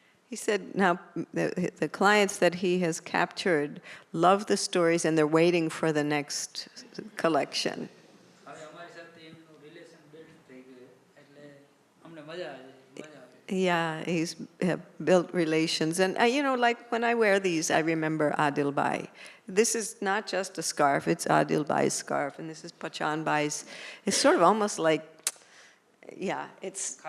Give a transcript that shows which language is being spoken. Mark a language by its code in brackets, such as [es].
[en] He said now the clients that he has captured love the stories and they're waiting for the next collection. [gu] હવે અમારી સાથે એમનું relation build થઈ ગયું એટલે અમને મજા આવે. [en] Yeah, he's built relations. And, you know, like when I wear these, I remember Adil Bhai. This is not just a scarf, it's Adil Bhai's scarf. And this is Pachan Bhai's. It's sort of almost like, yeah, it's...